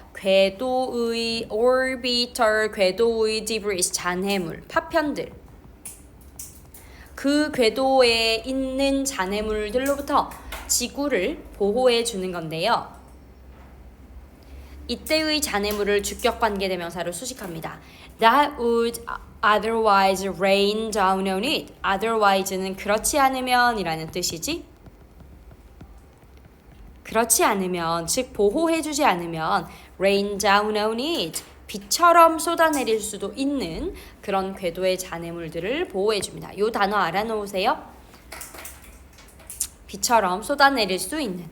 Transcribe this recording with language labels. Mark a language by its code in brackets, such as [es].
[ko] 궤도의 orbital, 궤도의 debris, 잔해물, 파편들. 그 궤도에 있는 잔해물들로부터 지구를 보호해 주는 건데요. 이때의 잔해물을 주격관계대명사로 수식합니다. [en] That would otherwise rain down on it. [ko] otherwise는 그렇지 않으면 이라는 뜻이지. 그렇지 않으면, 즉 보호해주지 않으면 [en] rain down on it. [ko] 비처럼 쏟아내릴 수도 있는 그런 궤도의 잔해물들을 보호해줍니다. 이 단어 알아놓으세요. 비처럼 쏟아내릴 수 있는.